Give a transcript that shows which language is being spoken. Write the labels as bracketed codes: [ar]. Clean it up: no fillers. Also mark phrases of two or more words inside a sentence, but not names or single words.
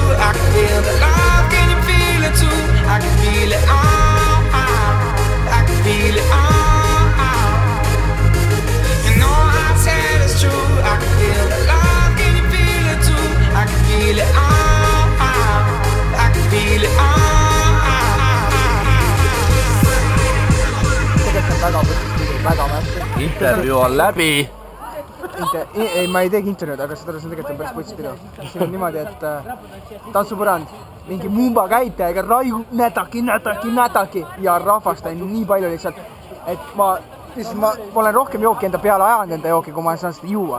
[en] I could feel the love, can you feel it too? I can feel it all. I can feel it all. You know I said it's true. I can feel the love. Can you feel it too? I can feel it all. I can feel it all. [et] Intervjuu on läbi. Ei, ma ei teegi intervjuud, aga seda on tegelikult päris putsipidu. Siin on niimoodi, et tantsupõrand, mingi mumba käitajaga raiu nädaki ja rahvast on nii palju lihtsalt, et ma olen rohkem jooki enda peale ajanud enda jooki, kui ma saan seda juua.